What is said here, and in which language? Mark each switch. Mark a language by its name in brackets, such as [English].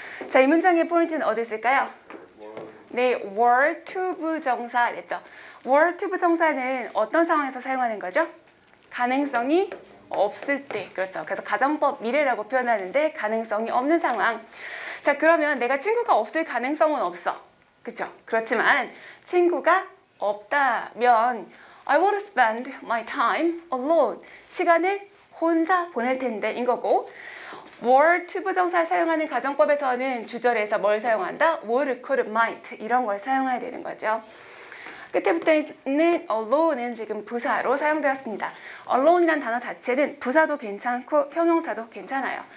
[Korean] 자, 이 문장의 포인트는 어디 있을까요? 네, were to 부정사 됐죠. were to 부정사는 어떤 상황에서 사용하는 거죠? 가능성이 없을 때. 그렇죠. 그래서 가정법 미래라고 표현하는데 가능성이 없는 상황. 자, 그러면 내가 친구가 없을 가능성은 없어. 그렇죠? 그렇지만 친구가 없다면 [English] I would spend my time alone. [Korean] 시간을 혼자 보낼 텐데 인 거고, were to 부정사 사용하는 가정법에서는 주절에서 뭘 사용한다? would, could, might 이런 걸 사용해야 되는 거죠. 끝에부터 있는 alone은 지금 부사로 사용되었습니다. alone이란 단어 자체는 부사도 괜찮고 형용사도 괜찮아요.